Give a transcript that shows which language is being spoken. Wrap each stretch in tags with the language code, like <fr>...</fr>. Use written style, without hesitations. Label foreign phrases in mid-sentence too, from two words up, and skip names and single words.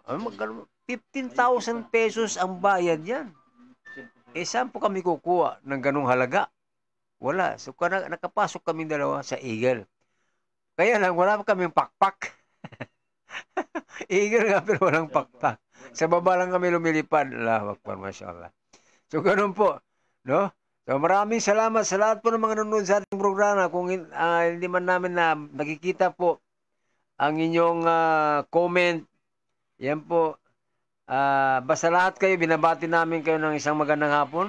<tl>15,000 pesos ang bayad yan. Saan po kami kukuha ng ganung halaga? Wala. So, nakapasok kami dalawa sa Eagle. Kaya lang, wala pa kaming pakpak. Eagle nga, pero walang pakpak. Sa baba lang kami lumilipad.</tl> <ar>الله أكبر، ما شاء الله.</ar> <tl>So, ganun po. No? So, maraming salamat sa lahat po ng mga nanonood sa ating programa. Kung hindi man namin na nakikita po ang inyong comment, yan po. Basta lahat kayo, binabati namin kayo ng isang magandang hapon.</tl>